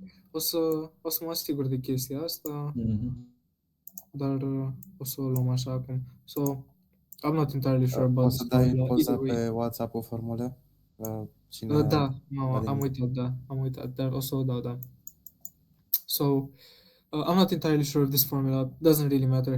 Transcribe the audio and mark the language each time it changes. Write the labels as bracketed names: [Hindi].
[Romanian] O să mă asigur de chestia asta, dar o să o luăm așa acum. [English] So, I'm not entirely sure about this formula. [Romanian] O să dai poza pe WhatsApp-ul formule? Da, am uitat, dar o să o dau, da. [English] So, I'm not entirely sure of this formula. Doesn't really matter.